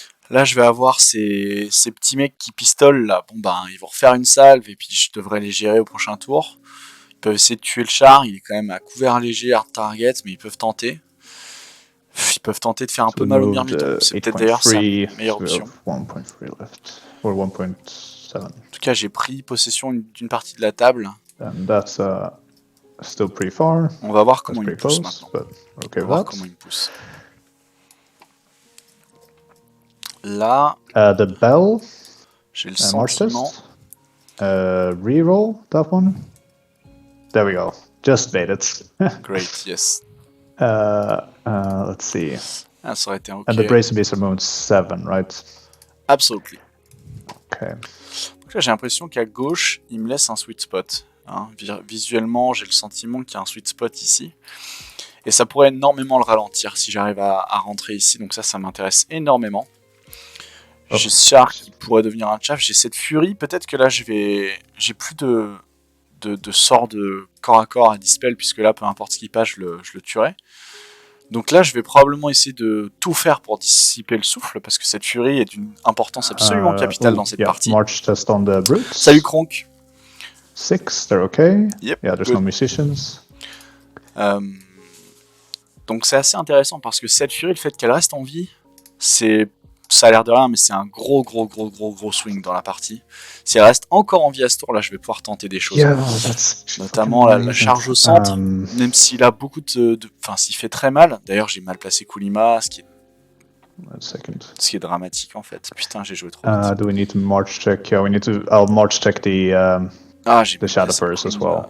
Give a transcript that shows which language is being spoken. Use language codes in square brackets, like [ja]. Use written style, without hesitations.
[fr] Là, je vais avoir ces petits mecs qui pistolent, là. Bon, ben, ils vont refaire une salve, et puis je devrais les gérer au prochain tour. Ils peuvent essayer de tuer le char, il est quand même à couvert léger, hard target, mais ils peuvent tenter. Ils peuvent tenter de faire un peu mal au myrmiton. C'est peut-être d'ailleurs sa meilleure option. [en] 1.3 left. Or 1.7. [fr] En tout cas, j'ai pris possession d'une partie de la table. [en] And that's still pretty far. [fr] On va voir comment il me pousse maintenant. [en] Okay, [fr] on va voir comment il me pousse. Là, [en] the bell. [fr] J'ai le sentiment. [en] Reroll that one. There we go. Just made it. Great, yes. Let's see. [fr] Ah, ça aurait été ok. [en] And the Brazen Beast are moved 7, right? Absolutely. Okay. [fr] Donc là, j'ai l'impression qu'à gauche, il me laisse un sweet spot. Hein. Visuellement, j'ai le sentiment qu'il y a un sweet spot ici. Et ça pourrait énormément le ralentir si j'arrive à rentrer ici. Donc ça m'intéresse énormément. J'ai ce char qui pourrait devenir un chaff. J'ai cette furie. Peut-être que là, j'ai plus de de sort de corps à corps à dispel, puisque là, peu importe ce qui passe, je le tuerai. Donc là, je vais probablement essayer de tout faire pour dissiper le souffle, parce que cette furie est d'une importance absolument capitale dans cette partie. [en] March test on the brutes. [fr] Salut Kronk. [en] 6, they're okay. Yep, yeah, there's good. no musicians. [fr] Donc c'est assez intéressant, parce que cette furie, le fait qu'elle reste en vie, ça a l'air de rien, mais c'est un gros swing dans la partie. Si elle reste encore en vie à ce tour, là, je vais pouvoir tenter des choses. [en] Yeah, [fr] notamment la charge au centre, même s'il a beaucoup enfin, s'il fait très mal. D'ailleurs, j'ai mal placé Kulima, ce qui est dramatique en fait. Putain, j'ai joué trop vite. [en] Do we need to march check? Yeah, I'll march check the Shadow First as well.